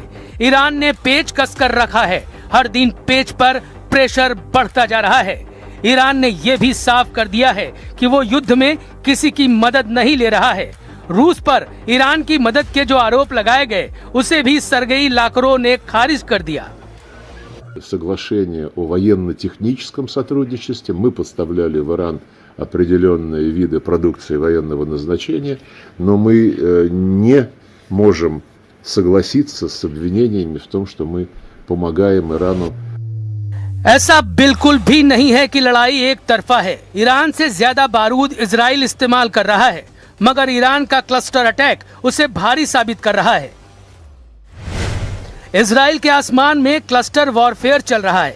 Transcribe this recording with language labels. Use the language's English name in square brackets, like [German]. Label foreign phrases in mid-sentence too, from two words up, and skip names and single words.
[Hindi] ईरान ने पेच कसकर रखा है। हर दिन पेच पर प्रेशर बढ़ता जा रहा है। ईरान ने यह भी साफ कर दिया है कि वो युद्ध में किसी की मदद नहीं ले रहा है। रूस पर ईरान की मदद के जो आरोप लगाए गए, उसे भी सर्गेई लावरोव ने खारिज कर दिया। [Russian] Соглашение о военно-техническом сотрудничестве. Мы поставляли в Иран определенные виды продукции военного назначения, но мы не можем согласиться с обвинениями в том, что мы помогаем Ирану. [Hindi] ऐसा बिल्कुल भी नहीं है कि लड़ाई एक तरफा है। ईरान से ज्यादा बारूद इजराइल इस्तेमाल कर रहा है, मगर ईरान का [English] cluster attack [Hindi] उसे भारी साबित कर रहा है। इजराइल के आसमान में [English] cluster warfare [Hindi] चल रहा है।